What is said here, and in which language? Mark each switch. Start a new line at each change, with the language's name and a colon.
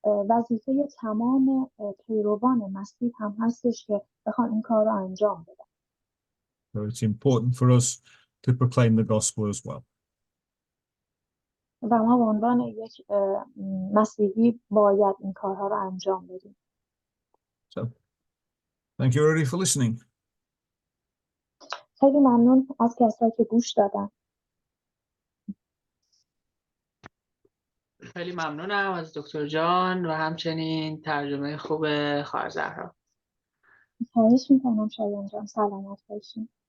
Persian: وظیفه تمام پیروان مسیح هم هستش که بخوان این کار رو انجام بدن.
English: So it's important for us to proclaim the gospel as well.
Persian: و ما به عنوان یک مسیحی باید این کارها رو انجام بدیم.
English: So, thank you everybody for listening.
Persian: خیلی ممنون از کسایی که گوش دادن. خیلی ممنونم از دکتر جان و همچنین ترجمه خوب خواهر زهرا. خواهش میکنم شایان جان، سلامت باشین.